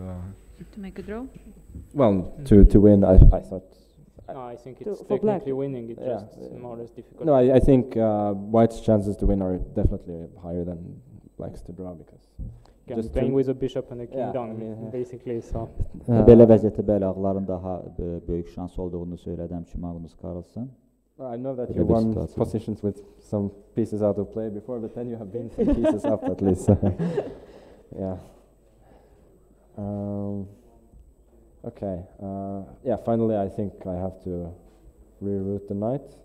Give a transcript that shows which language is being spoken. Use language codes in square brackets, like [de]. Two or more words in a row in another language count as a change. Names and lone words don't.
[en] make a draw. Well, to win, I thought. No, I think it's technically winning. It's just more or less difficult. No, I think White's chances to win are definitely higher than Black's to draw because. Just playing with a bishop and a king down, basically. So. [az] Belə vəziyyətdə belə ağların daha böyük şans olduğunu söylədi həmçinin Magnus Carlsen. [en] I know that you won positions with some pieces out of play before, but then you have been some pieces up at least. Yeah. Okay. Finally, I think I have to reroute the knight.